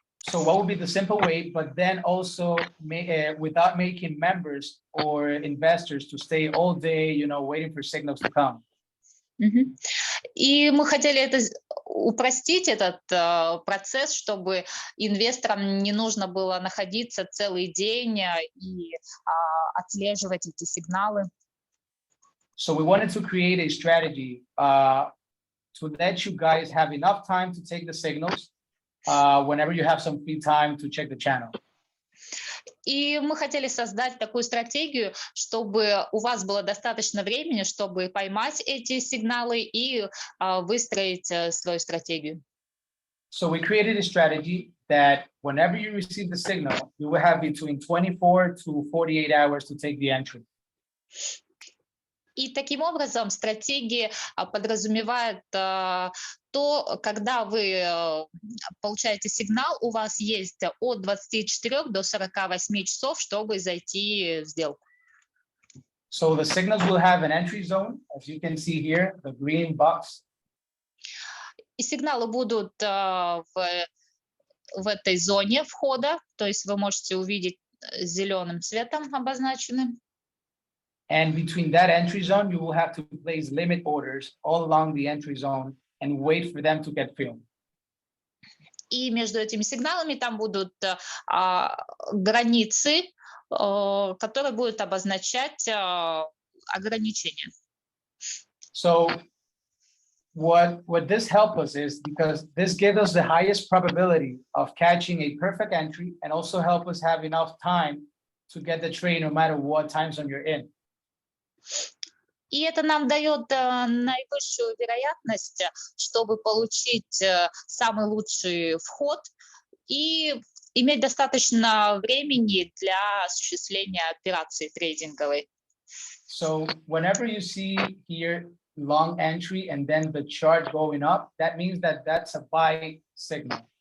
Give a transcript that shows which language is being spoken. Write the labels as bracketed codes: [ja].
[en] So what would be the simple way, but then also without making members or investors to stay all day, you know, waiting for signals to come. [ru] И мы хотели это упростить, этот процесс, чтобы инвесторам не нужно было находиться целый день и отслеживать эти сигналы. [en] So we wanted to create a strategy to let you guys have enough time to take the signals whenever you have some free time to check the channel. [ru] И мы хотели создать такую стратегию, чтобы у вас было достаточно времени, чтобы поймать эти сигналы и выстроить свою стратегию. [en] So we created a strategy that whenever you receive the signal, you will have between 24 to 48 hours to take the entry. [ru] И таким образом стратегия подразумевает то, когда вы получаете сигнал, у вас есть от 24 до 48 часов, чтобы зайти в сделку. [en] So the signals will have an entry zone, as you can see here, the green box. [ru] И сигналы будут в этой зоне входа, то есть вы можете увидеть зеленым цветом обозначены. [en] And between that entry zone, you will have to place limit orders all along the entry zone and wait for them to get filled. [ru] И между этими сигналами там будут границы, которые будут обозначать ограничения. [en] So what this helps us is because this gives us the highest probability of catching a perfect entry and also help us have enough time to get the trade no matter what time zone you're in. [ru] И это нам дает наивысшую вероятность, чтобы получить самый лучший вход и иметь достаточно времени для осуществления операции трейдинговой. [en] So whenever you see here long entry and then the chart going up, that means that that's a buy signal.